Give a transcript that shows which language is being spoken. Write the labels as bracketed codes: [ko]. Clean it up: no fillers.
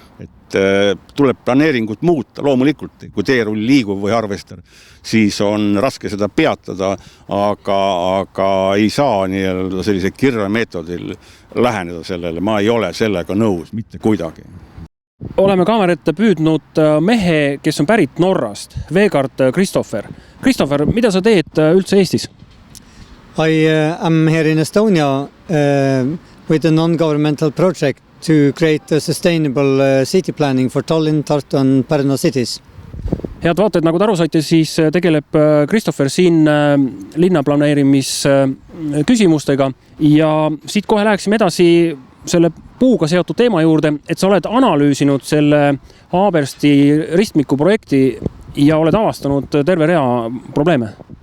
[et] Et tuleb planeeringut muuta, loomulikult, kui teerull liigub või harvester, siis on raske seda peatada, aga ei saa nii-öelda sellise kirvemeetodil läheneda sellele. Ma ei ole sellega nõus, mitte kuidagi. Oleme kaamera ette püüdnud mehe, kes on pärit Norrast, Vegard Christopher. Christopher, mida sa teed üldse Eestis? [en] I am here in Estonia with a non-governmental project to create a sustainable city planning for Tallinn, Tartu and Pärnu cities. [et] Head vaatajad, nagu te aru saite, siis tegeleb Christopher siin linnaplaneerimis küsimustega ja siit kohe läheksime edasi selle puuga seotud teema juurde, et sa oled analüüsinud selle Haabersti ristmiku projekti ja oled avastanud terve rea probleeme.